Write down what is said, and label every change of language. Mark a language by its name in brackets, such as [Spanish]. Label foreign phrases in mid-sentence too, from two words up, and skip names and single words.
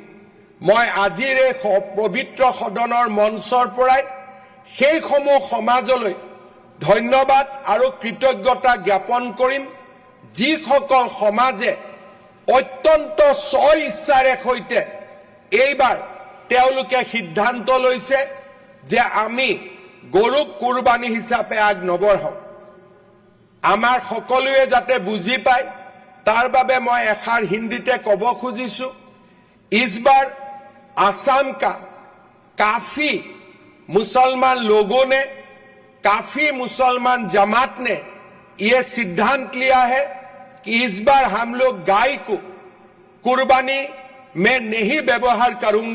[Assamese] মই আজিৰ এই পবিত্ৰ সদনৰ মঞ্চৰ পৰাই সেইসমূহ সমাজলৈ ধন্যবাদ আৰু কৃতজ্ঞতা জ্ঞাপন কৰিম, যিসকল সমাজে অত্যন্ত স্ব ইচ্ছাৰে সৈতে এইবাৰ তেওঁলোকে সিদ্ধান্ত লৈছে যে আমি গৰুক কুৰবানী হিচাপে আগ নবঢ়াওঁ। আমাৰ সকলোৱে যাতে বুজি পায় তাৰ বাবে মই এষাৰ হিন্দীতে ক'ব খুজিছোঁ, [Hindi] इस बार आसाम का काफी मुसलमान लोगों ने, काफी मुसलमान जमात ने ये सिद्धांत लिया है कि इस बार हम लोग गाय को कुर्बानी में नहीं व्यवहार करूंगा।